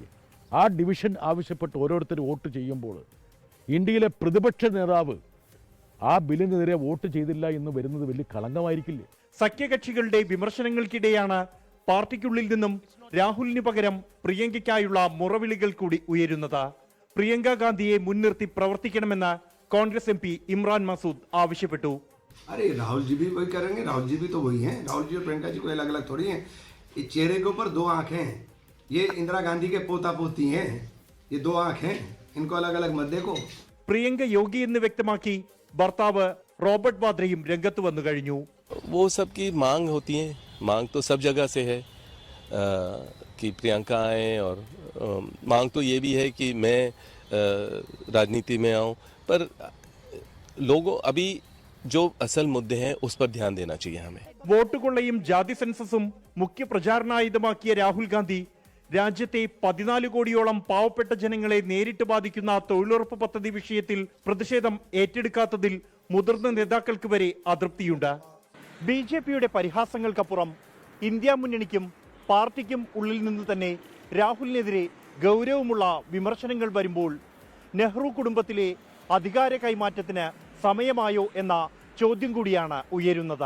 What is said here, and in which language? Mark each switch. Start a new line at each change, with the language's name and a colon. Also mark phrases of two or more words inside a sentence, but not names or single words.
Malayalam: ആ ഡിവിഷൻ ആവശ്യപ്പെട്ട് ഓരോരുത്തർ വോട്ട് ചെയ്യുമ്പോൾ ഇന്ത്യയിലെ പ്രതിപക്ഷ നേതാവ് ആ ബില്ലിനെതിരെ വോട്ട് ചെയ്തില്ല എന്ന് വരുന്നത് വലിയ കളങ്കമായിരിക്കില്ലേ? സഖ്യകക്ഷികളുടെ വിമർശനങ്ങൾക്കിടെയാണ് പാർട്ടിക്കുള്ളിൽ നിന്നും രാഹുലിന് പകരം പ്രിയങ്കയ്ക്കായുള്ള മുറവിളികൾ കൂടി ഉയരുന്നത്. പ്രിയങ്ക ഗാന്ധിയെ മുൻനിർത്തി പ്രവർത്തിക്കണമെന്ന് കോൺഗ്രസ് MP ഇമ്രാൻ മസൂദ് ആവശ്യപ്പെട്ടു.
Hindi: अरे राहुल जी भी वही करेंगे, राहुल जी भी तो वही हैं. राहुल जी और प्रियंका जी कोई अलग अलग थोड़ी हैं. ये चेहरे के ऊपर 2 आँखें हैं. ये इंदिरा गांधी के पोता पोती हैं. ये 2 आँखें हैं, इनको अलग अलग मत देखो.
Malayalam: പ്രിയങ്ക യോഗി എന്ന് വ്യക്തമാക്കി ഭർത്താവ് റോബർട്ട് വാദ്രയും രംഗത്ത് വന്നു കഴിഞ്ഞു.
Hindi: वो सब की मांग होती है, मांग तो सब जगह से है कि प्रियंका आए, और मांग तो ये भी है कि मैं राजनीति में आऊँ. पर लोगों अभी जो असल मुद्दे हैं उस पर ध्यान देना चाहिए हमें.
Malayalam: വോട്ട് കൊള്ളയും ജാതി സെൻസസും മുഖ്യ പ്രചാരണായുധമാക്കിയ രാഹുൽ ഗാന്ധി രാജ്യത്തെ 14 കോടിയോളം പാവപ്പെട്ട ജനങ്ങളെ നേരിട്ട് ബാധിക്കുന്ന തൊഴിലുറപ്പ് പദ്ധതി വിഷയത്തിൽ പ്രതിഷേധം ഏറ്റെടുക്കാത്തതിൽ മുതിർന്ന നേതാക്കൾക്ക് വരെ അതൃപ്തിയുണ്ട്. BJPയുടെ പരിഹാസങ്ങൾക്കപ്പുറം ഇന്ത്യ മുന്നണിക്കും പാർട്ടിക്കും ഉള്ളിൽ നിന്ന് തന്നെ രാഹുലിനെതിരെ ഗൗരവമുള്ള വിമർശനങ്ങൾ വരുമ്പോൾ നെഹ്റു കുടുംബത്തിലെ അധികാര കൈമാറ്റത്തിന് സമയമായോ എന്ന ചോദ്യം കൂടിയാണ് ഉയരുന്നത്.